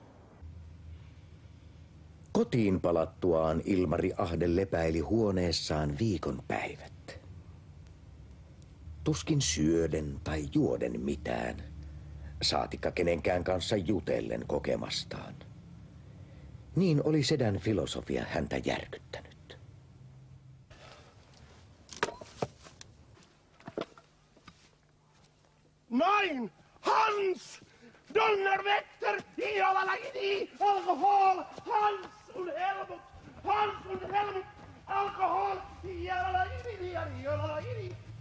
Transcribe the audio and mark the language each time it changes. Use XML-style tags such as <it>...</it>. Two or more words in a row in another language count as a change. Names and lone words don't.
<fi>Kotiin palattuaan Ilmari Ahde lepäili huoneessaan viikonpäivät. Tuskin syöden tai juoden mitään, saatikka kenenkään kanssa jutellen kokemastaan. Niin oli sedän filosofia häntä järkyttänyt.</fi> <de>Nein! Hans! Donnerwetter! Iolalaini! Alkohol! Hans und Helmut! Hans und Helmut! Alkohol! Iolalaini!</de>